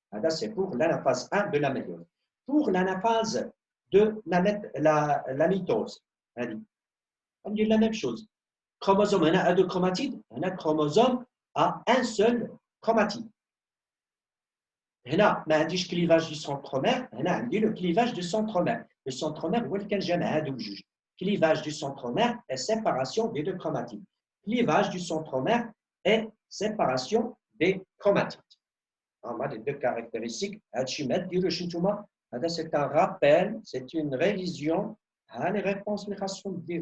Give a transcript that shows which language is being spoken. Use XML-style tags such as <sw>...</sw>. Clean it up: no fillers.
<fr>C'est pour l'anaphase 1 de la méiose. Pour l'anaphase de la mitose, on dit la même chose. Chromosome à 2 chromatides, on a chromosome à un seul chromatide.</fr> <ar>هنا ما عنديش</ar> <fr>clivage du centromère,</fr> <ar>هنا عندي</ar> <fr>le clivage du centromère.</fr> <ar>Le centromère هو اللي كنجمع هادو بجوج.</ar> <fr>Clivage du centromère et séparation des 2 chromatides. Clivage du centromère et séparation des chromatides. On a les 2 caractéristiques. C'est un rappel, c'est une révision à les réponses les ratios.</fr>